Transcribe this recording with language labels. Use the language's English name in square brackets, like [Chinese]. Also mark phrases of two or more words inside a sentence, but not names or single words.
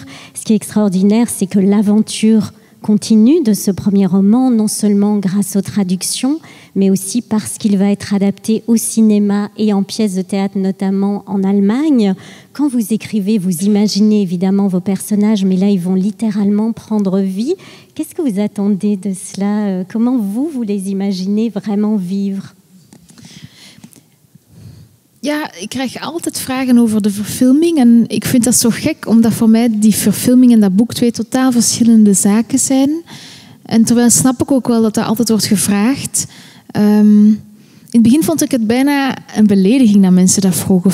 [French] Ce qui est extraordinaire, c'est que l'aventure continue de ce premier roman, non seulement grâce aux traductions, mais aussi parce qu'il va être adapté au cinéma et en pièces de théâtre, notamment en Allemagne. Quand vous écrivez, vous imaginez évidemment vos personnages, mais là, ils vont littéralement prendre vie. Qu'est-ce que vous attendez de cela? Comment vous les imaginez vraiment vivre? [Dutch] Ja, ik krijg altijd vragen over de verfilming. En ik vind dat zo gek, omdat voor mij die verfilming en dat boek twee totaal verschillende zaken zijn. En terwijl snap ik ook wel dat altijd wordt gevraagd. In het begin vond ik het bijna een belediging dat mensen dat vroegen.